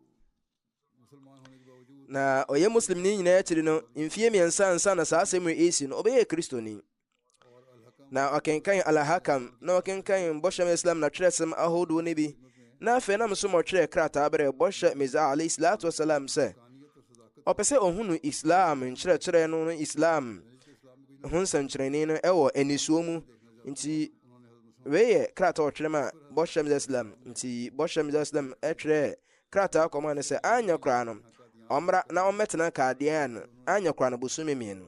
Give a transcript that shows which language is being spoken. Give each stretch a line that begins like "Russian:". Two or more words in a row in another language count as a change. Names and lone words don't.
Akan: na ɔyɛ muslimni nyinaa akyiri no mfie mmiɛnsa nsa na saa asɛm ɛsi no ɔbɛyɛ kristoni na ɔkenkan Al-Hakam na ɔkenkan bɔhyɛ Islam na twerɛsɛm ahodoɔ no bi na afei na mso mɔtwerɛ krataa berɛ bɔhyɛ Mesiah
Arabic: عليه الصلاة والسلام
Akan: sɛ ɔpɛ sɛ ɔhunu Islam nkyerɛkyerɛ no Islam ho nsɛnkyerɛnne no ɛwɔ anisuo mu. Nti wei yɛ krataa ɔtwerɛ ma bɔhyɛ Islam. Nti bɔhyɛ Islam ɛtwerɛ krataa kɔma no sɛ anya koraa no ɔmmra na ɔmmɛtena kaadeɛ no anya koraa no bosome mmienu.